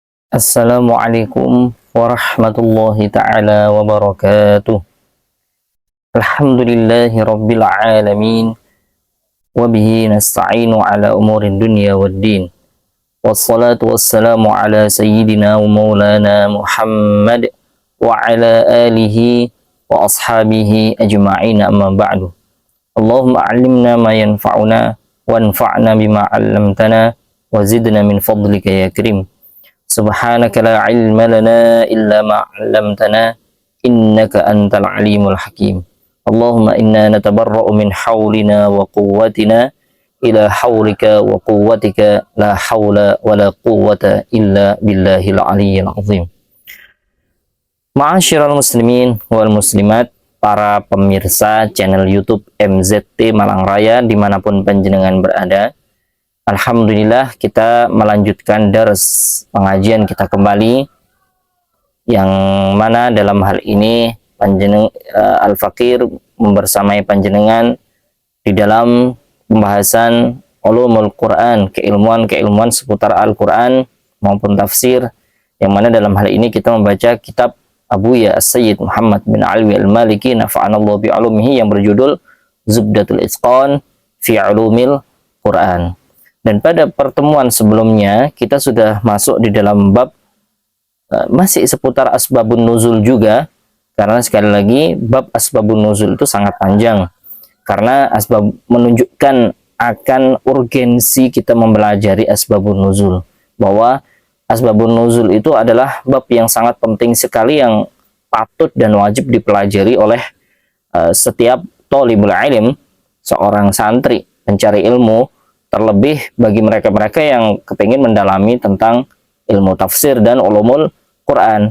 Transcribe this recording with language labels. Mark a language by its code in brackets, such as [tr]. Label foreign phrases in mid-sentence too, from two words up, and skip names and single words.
[ar] السلام عليكم ورحمة الله تعالى وبركاته. الحمد لله رب العالمين. وبه نستعين على أمور الدنيا والدين. والصلاة والسلام على سيدنا ومولانا محمد وعلى آله وأصحابه أجمعين, أما بعد. اللهم علمنا ما ينفعنا وانفعنا بما علمتنا وزدنا من فضلك يا كريم. سبحانك لا علم لنا إلا ما علمتنا إنك أنت العليم الحكيم. اللهم إنا نتبرأ من حولنا وقوتنا إلى حولك وقوتك لا حول ولا قوة إلا بالله العلي العظيم. معاشر المسلمين والمسلمات, [id] para pemirsa channel YouTube MZT Malang Raya dimanapun panjenengan berada. Alhamdulillah, kita melanjutkan dars pengajian kita kembali, yang mana dalam hal ini Al-Fakir membersamai panjenengan di dalam pembahasan [ar] علوم القرآن, [id] keilmuan seputar Al-Quran maupun tafsir, yang mana dalam hal ini kita membaca kitab Abuya As-Sayyid Muhammad bin Alwi Al-Maliki [ar] نفعنا الله بعلومه [id] yang berjudul Zubdatul Itqan fi Ulumil Quran. Dan pada pertemuan sebelumnya kita sudah masuk di dalam bab masih seputar [ar] أسباب النزول [id] juga, karena sekali lagi bab [ar] أسباب النزول [id] itu sangat panjang, karena asbab menunjukkan akan urgensi kita mempelajari [ar] أسباب النزول, [id] bahwa [ar] أسباب النزول [id] itu adalah bab yang sangat penting sekali, yang patut dan wajib dipelajari oleh setiap [ar] طالب العلم, [id] seorang santri pencari ilmu, terlebih bagi mereka-mereka yang kepingin mendalami tentang ilmu tafsir dan [ar] علوم القرآن.